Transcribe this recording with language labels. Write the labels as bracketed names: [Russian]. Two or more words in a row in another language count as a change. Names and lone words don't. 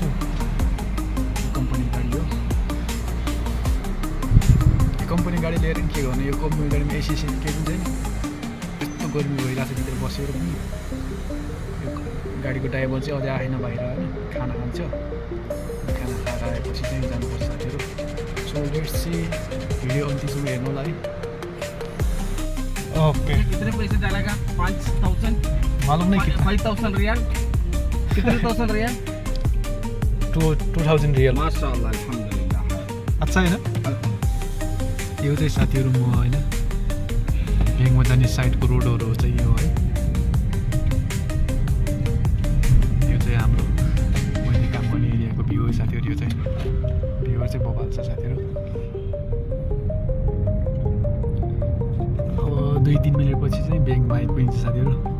[Nepali] कम्पनीको गाडी हो, कम्पनी गाडी लिएर के गर्ने, यो कम्पनी गाडीमा एसी केही पनि छैन। यस्तो गर्मी भइरहेको छ भित्र बसेर पनि। यो गाडीको ड्राइभर चाहिँ अझै आएन बाहिर होइन, खाना खान्छ। खाना खाएर आएपछि चाहिँ जानुपर्छ साथीहरू। सो [English] let's see, [Nepali] भिडियो अन्तिमसम्म हेर्नु होला है। ओके, [Hindi] कितने पैसे डालेगा? 5,000 मालूम नहीं कितना। 5,000 रियाल। कितने 1,000 रियाल? 2,000 रियल। [Arabic] ما شاء الله، الحمد لله. [Hindi] अच्छा है ना। [Nepali] यो चाहिँ साथीहरू म होइन ब्याङ्कमा जाने साइडको रोडहरू चाहिँ यो है। यो चाहिँ हाम्रो मैले काम गर्ने एरियाको भ्यू हो साथीहरू। यो चाहिँ भ्यूहरू चाहिँ बबाल छ साथीहरू। 2-3 मिनटपछि चाहिँ ब्याङ्कमा आइपुगिन्छ साथीहरू।